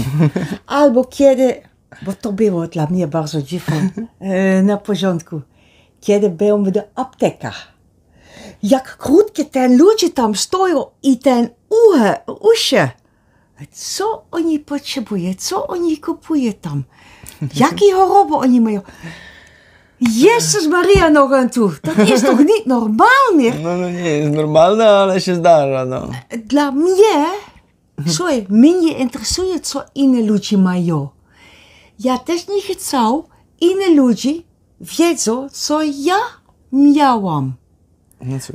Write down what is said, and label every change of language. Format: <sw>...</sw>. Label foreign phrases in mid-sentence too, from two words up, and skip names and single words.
<pl>Albo kiedy, bo to było dla mnie bardzo dziwne na początku, kiedy byłem w aptekach. Jak krótkie te ludzie tam stoją i ten uszy. Co oni potrzebują? Co oni kupują tam? Jakie choroby oni mają?</pl> <nl>Jezus Maria nog aan toe. Dat is toch niet normaal meer?</nl> <pl>No nie jest normalne, ale się zdarza, no. Dla mnie, słuchaj, mnie nie interesuje, co inne ludzie mają. Ja też nie chcę, inne ludzie wiedzą, co ja miałam. No cóż.</pl>